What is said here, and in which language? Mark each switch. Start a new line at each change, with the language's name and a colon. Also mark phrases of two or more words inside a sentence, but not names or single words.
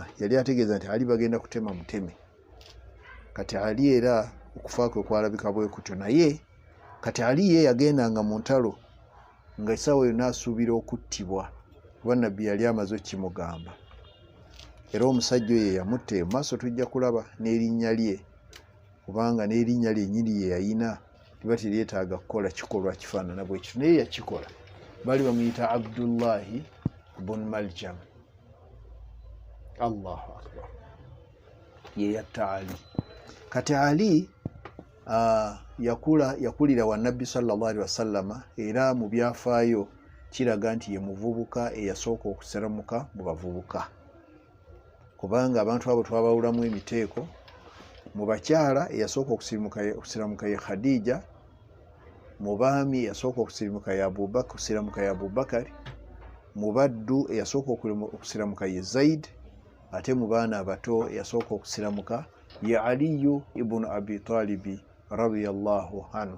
Ganda: Yali ategeeza nti Ali bagenda kutema muteme. Kati Ali era okufa kwe kwalabika bwe kutyo, naye kati Ali ye yagendanga mu ntalo nga essaawa yonna asuubira okuttibwa kuba Nabbi yali amaze okimugamba. Era omusajja oyo yamutta. Mu maaso tujja kulaba n'erinnya lye, kubanga n'erinnya lye nnyini ye yayina liba teryetaaga kukola kikolwa kifaanana bwe kityo, naye yakikola. Baali bamuyita Abdullahi bun Maljam.
Arabic: الله أكبر.
Ganda: Ye yatta Ali. Kati Ali yakulira wa Nabbi
Arabic: صلى الله عليه وسلم,
Ganda: era mu byafaayo kiraga nti ye muvubuka eyasooka okusiramuka mu bavubuka, kubanga abantu abo twabawulamu emiteeko. Mu bakyala eyasooka okusiramuka ye Khadija, mu baami eyasooka okusiramuka ye Abubakar, mu baddu eyasooka okusiramuka ye Zaid, ate mu baana abato eyasooka okusiramuka ye Aliyu ibn Abi Talibi
Arabic: رضي الله عنه.